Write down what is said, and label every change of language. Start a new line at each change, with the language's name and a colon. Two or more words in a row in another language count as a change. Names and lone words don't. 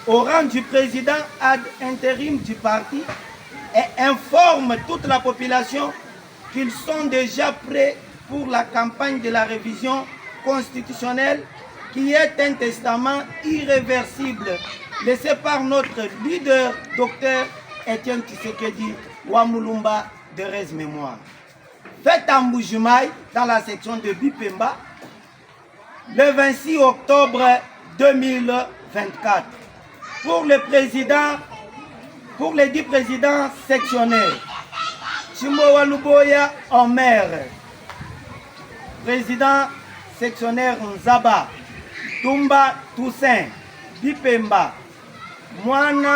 French: rang du président ad intérim du parti, et informe toute la population qu'ils sont déjà prêts pour la campagne de la révision constitutionnelle qui est un testament irréversible laissé par notre leader, Dr Etienne Tshisekedi Wamulumba de Res Mémoire. Fête à Mbujimaï dans la section de Bipemba le 26 octobre 2024. Pour les 10 présidents sectionnaires, Chimbowa Luboya Omer, président sectionnaire Nzaba, Tumba Toussaint, Bipemba, Mwana